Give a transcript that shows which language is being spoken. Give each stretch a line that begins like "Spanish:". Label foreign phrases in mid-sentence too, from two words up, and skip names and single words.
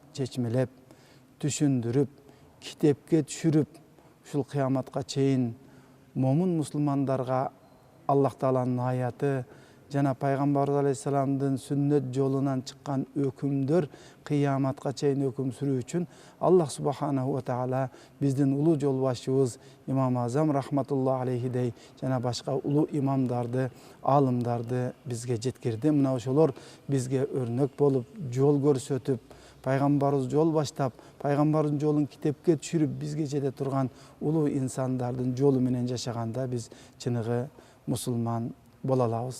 Kyrgyz: чечмелеп, түшүндүрүп, китепке түшүрүп, ушул кыяматка чейин момун мусулмандарга Аллах тааланын аяты жана пайгамбарыбыз алейхисаламдын сүннөт жолунан чыккан өкүмдөр кыяматка чейин өкүм сүрүү үчүн
Arabic: الله سبحانه وتعالى
Kyrgyz: биздин улуу жолбашчыбыз Имам Азам
Arabic: رحمة الله عليه
Kyrgyz: жана башка улуу имамдарды, аалымдарды бизге жеткирди. Мына ошолор бизге өрнөк болуп, жол көрсөтүп, пайгамбарыбыз жол баштап, пайгамбардын жолун китепке түшүрүп бизге жете турган улуу инсандардын жолу менен жашаганда биз чыныгы мусулман бола алабыз.